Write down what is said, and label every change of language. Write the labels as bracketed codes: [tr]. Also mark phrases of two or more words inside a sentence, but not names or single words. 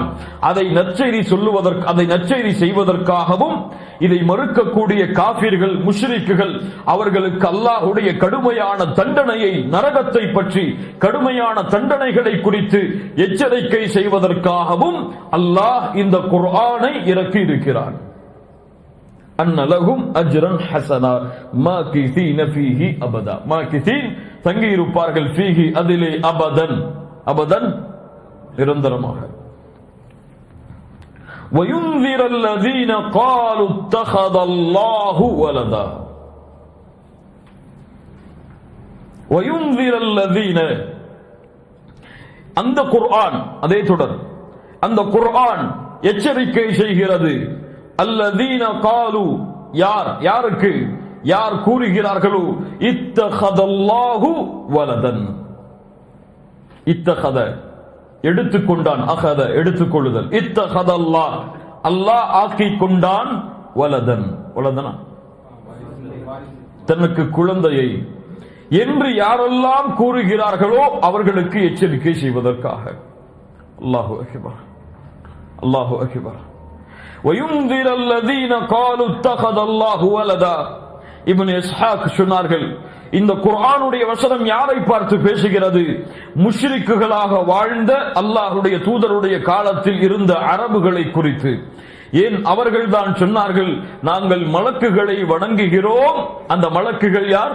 [ta] அதை நற்செய்தி செய்வதற்காகவும் இதை மறுக்கக்கூடிய காஃபிர்கள், முஷ்ரிக்குகள், அவர்களுக்கு அல்லாஹ்வுடைய கடுமையான தண்டனையை, நரகத்தை பற்றி கடுமையான தண்டனைகளை குறித்து எச்சரிக்கை செய்வதற்காகவும் அல்லாஹ் இந்த குர்ஆனை இறக்கி இருக்கிறான். [ar] أن لهم أجرا حسنا ماكثين فيه أبدا, மாகிஸீன் [ta] தங்கி இருப்பார்கள், [ar] ஃபீஹி அதிலே, أبدا، أبدا நிரந்தரமாக. وَيُنذِرَ الَّذِينَ قَالُوا اتَّخَذَ اللَّهُ وَلَدًا, وَيُنذِرَ الَّذِينَ, [ta] அந்த குர்ஆன், அதே தொடர், அந்த குர்ஆன் எச்சரிக்கை செய்கிறது. [ar] الذين قالوا, [ta] யாருக்கு, யார் கூறுகிறார்களோ, [ar] اتخذ الله ولدا, [ta] இத்தகத எடுத்துக்கொண்டான், அகத எடுத்துக்கொள்ளுதல், இத்தகதல்லாஹ் அல்லாஹ் ஆக்கிக் கொண்டான், வலதன், வலதனா தனக்கு குழந்தையை என்று யாரெல்லாம் கூறுகிறார்களோ அவர்களுக்கு எச்சரிக்கை செய்வதற்காக. [ar] الله أكبر، الله أكبر. وَيُنذِرَ الَّذِينَ قَالُوا اتَّخَذَ اللَّهُ وَلَدًا, [ta] இப்னு இஸ்ஹாக் சொன்னார்கள், இந்த குர்ஆனுடைய வசனம் யாரை பார்த்து பேசுகிறது? முஷ்ரிக்குகளாக வாழ்ந்த அல்லாஹ்வுடைய தூதருடைய காலத்தில் இருந்த அரபுகளை குறித்து. ஏன்? அவர்கள் தான் சொன்னார்கள், நாங்கள் மலக்குகளை வணங்குகிறோம், அந்த மலக்குகள் யார்?